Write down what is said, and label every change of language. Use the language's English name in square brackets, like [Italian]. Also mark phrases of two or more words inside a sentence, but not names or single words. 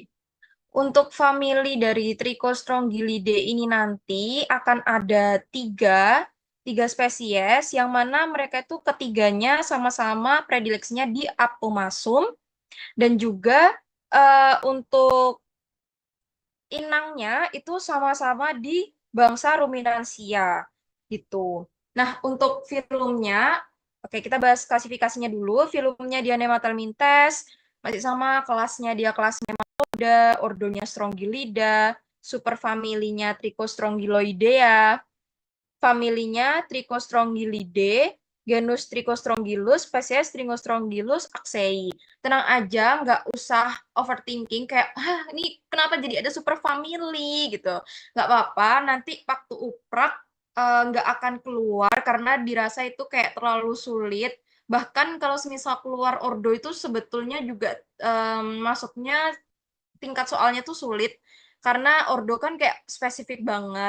[Indonesian] Untuk famili dari Trichostrongyllidae ini nanti akan ada tiga spesies yang mana mereka itu ketiganya sama-sama predileksinya di Appomassum dan juga untuk inangnya itu sama-sama di bangsa Ruminansia gitu. Nah, untuk filumnya, oke kita bahas klasifikasinya dulu. Filumnya dia Nematelmintes, masih sama kelasnya dia kelas Nematoda, ordonya Strongylida, superfamilinya Trichostrongyloidea, familinya Trichostrongylidae, genus Trichostronggylus, spesies Trichostronggylus axei. Tenang aja, nggak usah overthinking kayak, ini kenapa jadi ada superfamily gitu. Nggak apa-apa, nanti waktu uprak nggak akan keluar karena dirasa itu kayak terlalu sulit. Bahkan kalau semisal keluar ordo itu sebetulnya juga masuknya tingkat soalnya tuh sulit karena ordo kan kayak spesifik banget.